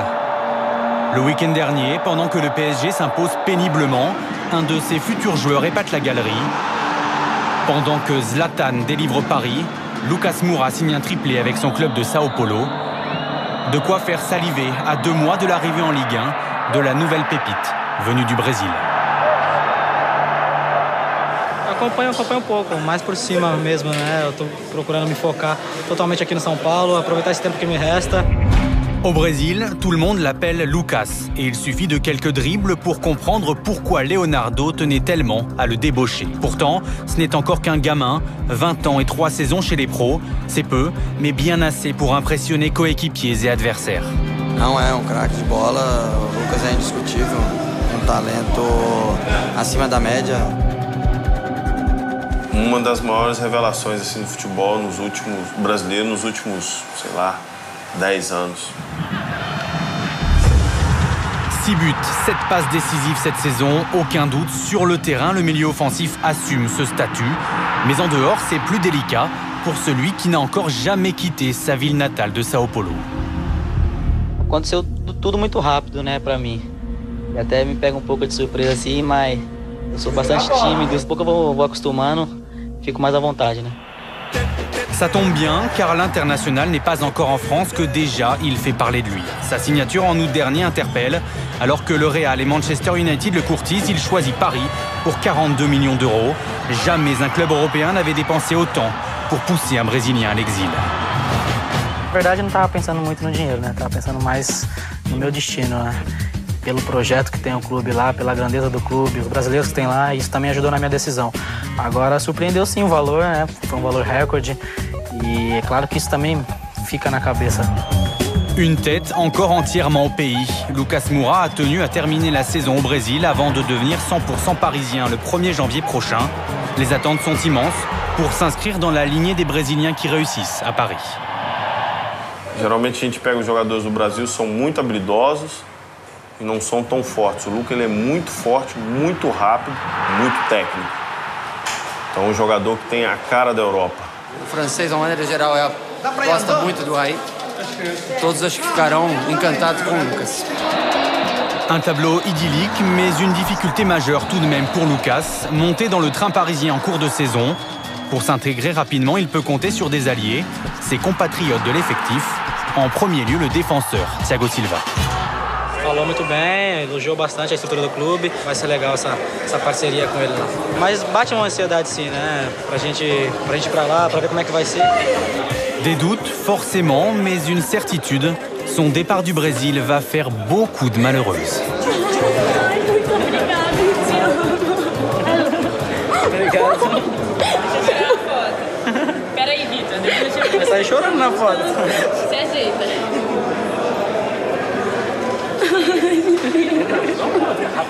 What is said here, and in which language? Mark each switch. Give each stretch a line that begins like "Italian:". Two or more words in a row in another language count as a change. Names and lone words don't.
French: Le week-end dernier, pendant que le PSG s'impose péniblement, un de ses futurs joueurs épate la galerie. Pendant que Zlatan délivre Paris, Lucas Moura signe un triplé avec son club de Sao Paulo. De quoi faire saliver à 2 mois de l'arrivée en Ligue 1 de la nouvelle pépite venue du Brésil.
Portuguese: Acompanho pouco, mais por cima mesmo, né? Eu tô procurando me focar totalmente aqui no São Paulo, aproveitar esse tempo que me resta.
French: Au Brésil, tout le monde l'appelle Lucas et il suffit de quelques dribbles pour comprendre pourquoi Leonardo tenait tellement à le débaucher. Pourtant, ce n'est encore qu'un gamin, 20 ans et 3 saisons chez les pros. C'est peu, mais bien assez pour impressionner coéquipiers et adversaires.
Portuguese: Não é craque de bola, o Lucas é indiscutível, talento acima da média. Uma das maiores revelações assim, do futebol brasileiro nos últimos, sei lá, 10 anos.
French: 6 buts, 7 passes décisives cette saison, aucun doute. Sur le terrain, le milieu offensif assume ce statut. Mais en dehors, c'est plus délicat pour celui qui n'a encore jamais quitté sa ville natale de Sao Paulo.
Portuguese: Aconteceu tudo muito rápido, né, pra mim. E até me pega pouco de surpresa assim, mas eu sou bastante tímido. Daqui a pouco eu vou acostumando, fico mais à vontade, né?
French: Ça tombe bien, car l'international n'est pas encore en France que déjà il fait parler de lui. Sa signature en août dernier interpelle. Alors que le Real et Manchester United le courtisent, il choisit Paris pour 42 millions d'euros. Jamais un club européen n'avait dépensé autant pour pousser un Brésilien à l'exil.
Portuguese: Na verdade, eu não estava pensando muito no dinheiro, né? Estava pensando mais no meu destino, né? Pelo projeto que tem o clube lá, pela grandeza do clube, os brasileiros que tem lá, isso também ajudou na minha decisão. Agora, surpreendeu sim o valor, né? Foi um valor recorde e é claro que isso também fica na cabeça.
French: Une tête encore entièrement au pays. Lucas Moura a tenu à terminer la saison au Brésil avant de devenir 100% parisien le 1er janvier prochain. Les attentes sont immenses pour s'inscrire dans la lignée des Brésiliens qui réussissent à Paris.
Portuguese: Geralmente a gente pega os jogadores do Brasil, são muito habilidosos e não são tão fortes. O Lucas ele é muito forte, muito rápido, muito técnico. Então é um jogador que tem a cara da Europa. O francês, de uma maneira geral, gosta muito do Raí. Todos acho que ficarão encantados com o Lucas.
French: Un tableau idyllique, mais une difficulté majeure tout de même pour Lucas, monter dans le train parisien en cours de saison. Pour s'intégrer rapidement, il peut compter sur des alliés, ses compatriotes de l'effectif, en premier lieu le défenseur, Thiago Silva.
Portuguese: Falou muito bem, elogiou bastante a estrutura do clube. Vai ser legal essa parceria com ele lá. Mas bate uma ansiedade sim, né? Pra gente ir pra lá, pra ver como é que vai ser. Des doutes, forcément, mais une certitude. Son départ du Brésil va faire beaucoup de malheureuses. Obrigado. Peraí, Vitor, depois eu te Vai sair chorando na foto. Se ajeita.